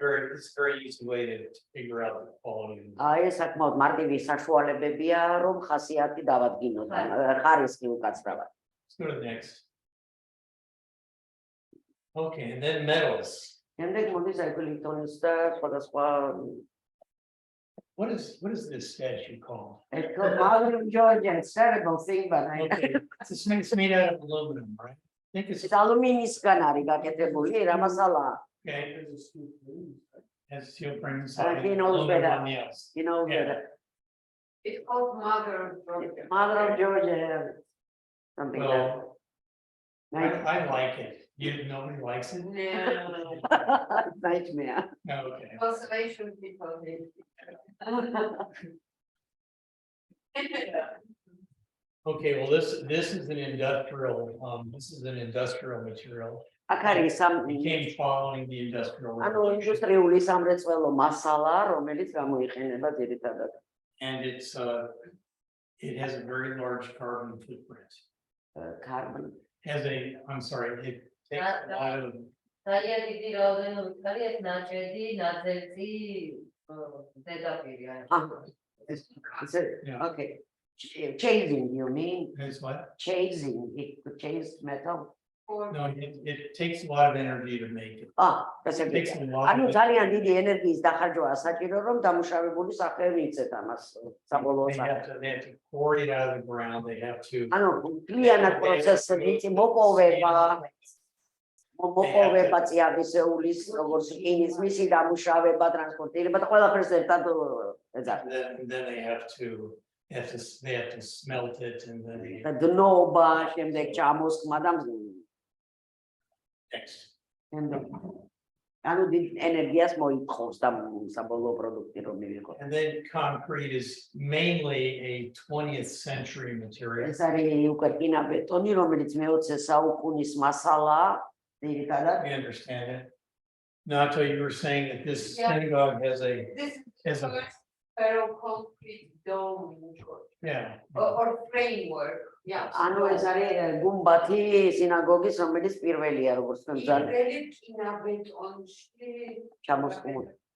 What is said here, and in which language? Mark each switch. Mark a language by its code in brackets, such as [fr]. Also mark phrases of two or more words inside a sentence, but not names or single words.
[en] It's very easy way to figure out the quality. [ka] ეს საკმაოდ მარტივი საშუალებებია, რომ ხასიათი დავადგინოთ, ხარისხი უკაცრავად. [en] Let's go to the next. Okay, and then metals. [ka] შემდეგ მოდის ეკოლიტონის და სხვადასხვა [en] What is this statue called? it's called Mother of Georgia. It's a terrible thing, but Okay, it's made out of aluminum, right? I think it's it's [ka] ალუმინისგან არის გაკეთებული, რა მასალაა? [en] okay. Has steel frame He knows aluminum better. on the outside. You know, Yeah. It's called Mother of Georgia. Mother of Georgia, something like Well, that. I like it. Nobody likes it? Nightmare. Okay. Conservation people hate it. Okay, well, this is an industrial material. [ka] აქ არის [en] Became following the industrial [ka] ანუ [en] revolution. [ka] ინდუსტრიული სამრეწველო მასალა, რომელიც გამოიყენება ძირითადად. [en] And it has a very large carbon footprint. Carbon. I'm sorry, it takes a lot of, [ka] ძალიან დიდი რაოდენობით არის ეს ნაჭედი, ნაძერწი, ზედაპირი არის. [en] Yeah. Okay. Chasing, you mean? it's what? Chasing, it could chase metal. No, it takes a lot of energy to make it. That's It takes a a lot [ka] ანუ [en] of [ka] ძალიან დიდი ენერგიის დახარჯვა საჭირო, რომ დამუშავებული სახეები იცეთ ამას საბოლოო [en] they have to pour it out of the ground, they have to. [ka] ანუ კლიანად პროცესები მოპოვება წიაღისეულის, როგორც ინის მისი დამუშავება, ტრანსპორტირება და ყველაფერს ერთად ეძახიან. [en] Then they have to smelt it and then [ka] და დნობა, შემდეგ ჩამოსხმა და [en] next. [ka] ანუ დიდ ენერგიას მოითხოვს და საბოლოო პროდუქტი რომ მივიღო. [en] And then concrete is mainly a 20th century material. [ka] ეს არის უკვე რკინა-ბეტონი, რომელიც მე-20 საუკუნის მასალაა, ძირითადად. [en] We understand it. Nato, you were saying that this synagogue has a, This has is a, ferro-concrete dome yeah. or framework. Yeah. [ka] ანუ ეს არის გუმბათი სინაგოგის, რომელიც პირველია, როგორც თქვენ ჩამოსხმული.